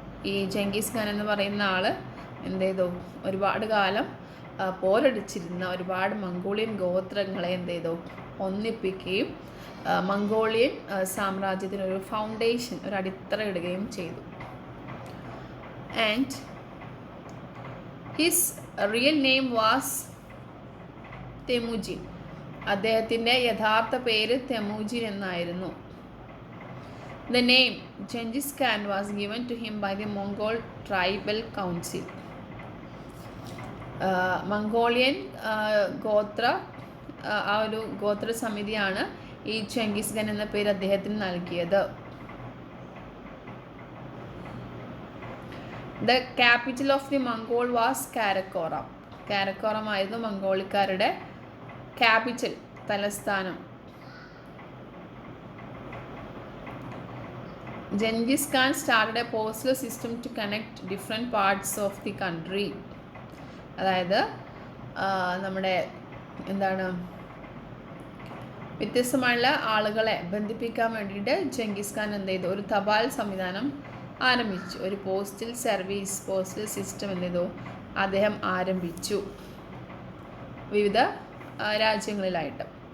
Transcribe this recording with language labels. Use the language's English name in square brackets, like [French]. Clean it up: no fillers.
[Malayalam] ഈ ചെങ്കിസ് ഖാൻ എന്ന് പറയുന്ന ആൾ എന്ത് ചെയ്തു, ഒരുപാട് കാലം പോരടിച്ചിരുന്ന ഒരുപാട് മംഗോളിയൻ ഗോത്രങ്ങളെ എന്ത് ചെയ്തു, ഒന്നിപ്പിക്കുകയും മംഗോളിയൻ സാമ്രാജ്യത്തിനൊരു ഫൗണ്ടേഷൻ, ഒരു അടിത്തറ ഇടുകയും ചെയ്തു. [English] And his real name was Temujin. [Malayalam] അദ്ദേഹത്തിൻ്റെ യഥാർത്ഥ പേര് തെമുജിൻ എന്നായിരുന്നു. [English] The name Genghis Khan was given to him by the Mongol Tribal Council. [Malayalam] Mongolian ഗോത്ര ആ ഒരു ഗോത്ര സമിതിയാണ് ഈ ചെങ്കിസ് ഖാൻ എന്ന പേര് അദ്ദേഹത്തിന് നൽകിയത്. [English] The capital of the Mongol was Karakoram. [Malayalam] Karakoram ആയിരുന്നു മംഗോളിക്കാരുടെ ക്യാപിറ്റൽ, തലസ്ഥാനം. [English] Genghis Khan started a postal system to connect different parts of the country. [Malayalam] അതായത് നമ്മുടെ എന്താണ് വ്യത്യസ്തമായുള്ള ആളുകളെ ബന്ധിപ്പിക്കാൻ വേണ്ടിയിട്ട് ചെങ്കിസ് ഖാൻ എന്ത് ചെയ്തു, ഒരു തപാൽ സംവിധാനം ആരംഭിച്ചു, ഒരു പോസ്റ്റൽ സിസ്റ്റം എന്ത് ചെയ്തു അദ്ദേഹം ആരംഭിച്ചു വിവിധ രാജ്യങ്ങളിലായിട്ട്.